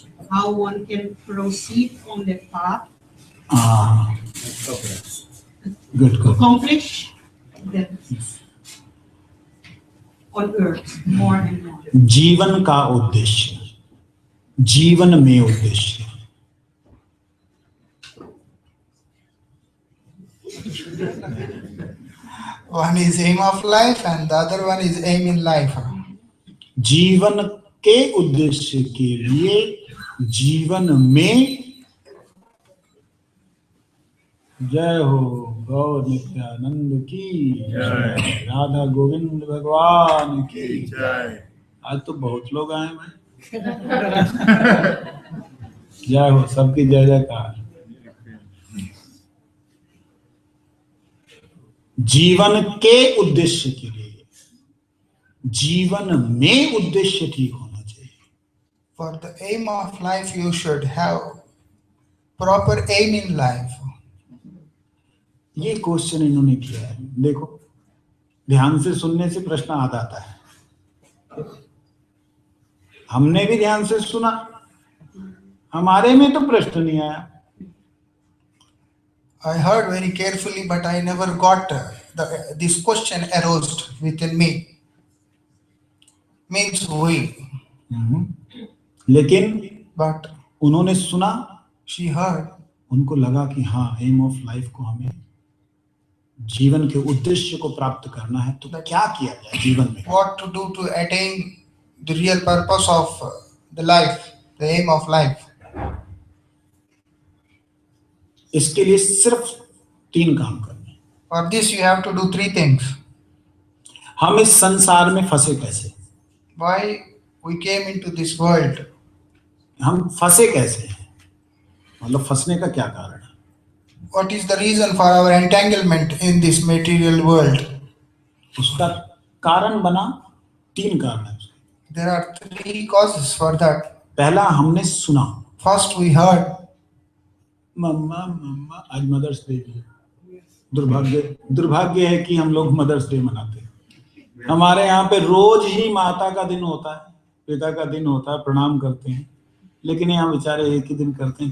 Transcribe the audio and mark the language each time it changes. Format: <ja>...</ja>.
<en>How one can proceed on the path. Good. Accomplish that on earth more and more.</en> <hi>जीवन का उद्देश्य, जीवन में उद्देश्य।</hi> <en>One is aim of life and the other one is aim in life.</en> <hi>जीवन के उद्देश्य के लिए जीवन में जय हो गौर नित्यानंद की जय, राधा गोविंद भगवान की जय। आज तो बहुत लोग आए हैं। जय हो, सबकी जय जयकार। जीवन के उद्देश्य के लिए जीवन में उद्देश्य ठीक होना चाहिए।</hi> <en>For the aim of life you should have proper aim in life.</en> <hi>ये क्वेश्चन इन्होंने किया है। देखो, ध्यान से सुनने से प्रश्न आ जाता है। हमने भी ध्यान से सुना, हमारे में तो प्रश्न नहीं आया।</hi> <en>I heard very carefully, but I never got this question arose within me. Means we.</en> <hi>लेकिन</hi> <en>But</en> <hi>उन्होंने सुना,</hi> <en>she heard.</en> <hi>उनको लगा कि हाँ,</hi> <en>aim of life</en> <hi>को हमें जीवन के उद्देश्य को प्राप्त करना है, तो क्या किया जाए जीवन में?</hi> <en>What to do to attain the real purpose of the life, the aim of life.</en> <hi>इसके लिए सिर्फ 3 काम करने हैं।</hi> <en>For this, you have to do 3 things.</en> <hi>हम इस संसार में फंसे कैसे,</hi> <en>Why we came into this world?</en> <hi>हम फंसे कैसे हैं, मतलब फंसने का क्या कारण है?</hi> <en>What is the reason for our entanglement in this material world?</en> <hi>उसका कारण बना 3 कारण है उसके।</hi> <en>There are 3 causes for that.</en> <hi>पहला, हमने सुना,</hi> <en>First, we heard.</en> <hi>मम्मा मम्मा आज मदर्स डे है। दुर्भाग्य है कि हम लोग मदर्स डे मनाते हैं। हमारे यहाँ पे रोज ही माता का दिन होता है, पिता का दिन होता है, प्रणाम करते हैं, लेकिन यहाँ बेचारे एक ही दिन करते हैं।</hi>